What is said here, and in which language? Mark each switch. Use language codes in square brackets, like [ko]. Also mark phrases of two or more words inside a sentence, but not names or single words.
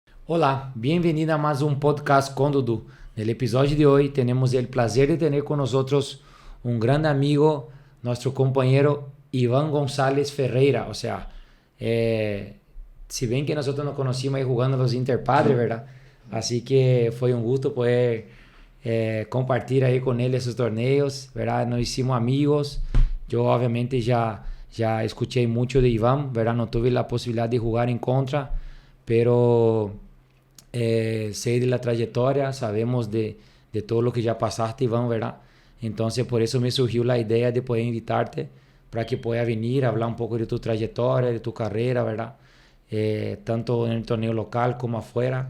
[pt] Olá, bem-vindo a mais um podcast com Dudu. No episódio de hoje, temos o prazer de ter com nós um grande amigo, nosso companheiro Iván González Ferreira. [es] O sea, [pt] se bem que nós nos conhecimos aí jogando los Interpadres, ¿verdad? [es] Así que [pt] foi um gusto poder compartilhar aí com ele esses torneios, [es] ¿verdad? Nos hicimos amigos. [pt] Eu, obviamente, já escutei muito de Iván, ¿verdad? Não tive a possibilidade de jogar em contra, [es] pero sé de la trayectoria, sabemos de todo lo que ya pasaste, Iván, ¿verdad? Entonces, por eso me surgió la idea de poder invitarte para que pueda venir a hablar un poco de tu trayectoria, de tu carrera, ¿verdad? Tanto en el torneo local como afuera.